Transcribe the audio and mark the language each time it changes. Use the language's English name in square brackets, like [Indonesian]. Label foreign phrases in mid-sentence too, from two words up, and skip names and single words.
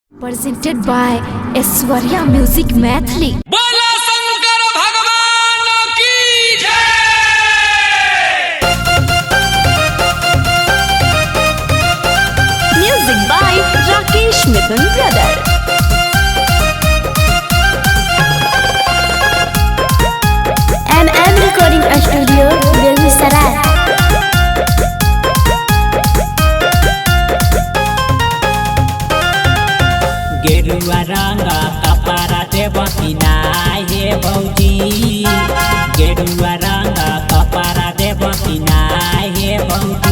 [English] Presented by Aishwarya Music Mathli. [Maithili] बोला शंकर भगवान की जय। [English] Music by Rakesh Mithun Brother. MM Recording Studio, Begusaray. [Maithili] गेरुआ रंग कपड़ा देव किनाय हे भौजी, गेरुआ रंग कपड़ा देव किनाय हे भौजी।